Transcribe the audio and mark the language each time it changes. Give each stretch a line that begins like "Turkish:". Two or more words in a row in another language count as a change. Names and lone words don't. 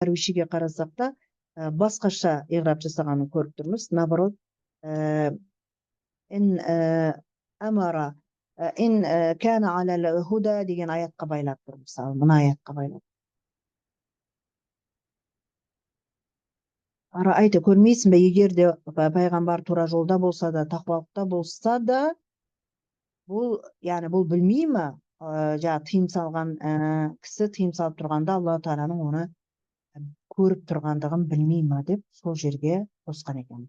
Kazakh: Тәрбишеге қарасақ та, басқаша иғраб жасағанын көріп тұрмыз. Наоборот,
Arabic: إن أمر إن كان على الهدى
Kazakh: деген аятқа байлап тұр. Мысалы, мына аятқа байлап. Айты көрмейсің бе, егер де пайғамбар тура жолда болса да, тақуалықта болса да, бұл білмей ме, тыйым салған кісі тыйым салып тұрғанда Алла Тағаланың оны көріп тұрғандығын білмей ме деп сол жерге қосқан екен.